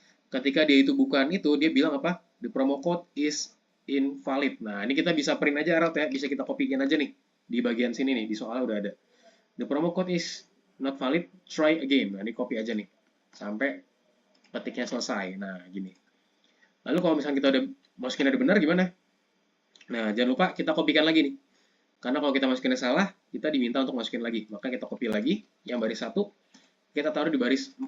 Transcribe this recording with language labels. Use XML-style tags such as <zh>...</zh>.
<id>Ketika dia itu bukan itu, dia bilang apa?</id> <en>The promo code is invalid.</en> <id>Nah, ini kita bisa print aja Arad ya, bisa kita copy-in aja nih. Di bagian sini nih, di soalnya udah ada.</id> <en>The promo code is not valid, try again.</en> <id>Nah, ini copy aja nih. Sampai petiknya selesai. Nah, gini. Lalu kalau misalnya kita udah masukin ada benar gimana? Nah, jangan lupa kita copykan lagi nih. Karena kalau kita masukinnya salah, kita diminta untuk masukin lagi. Maka kita copy lagi, yang baris 1, kita taruh di baris 4.</id>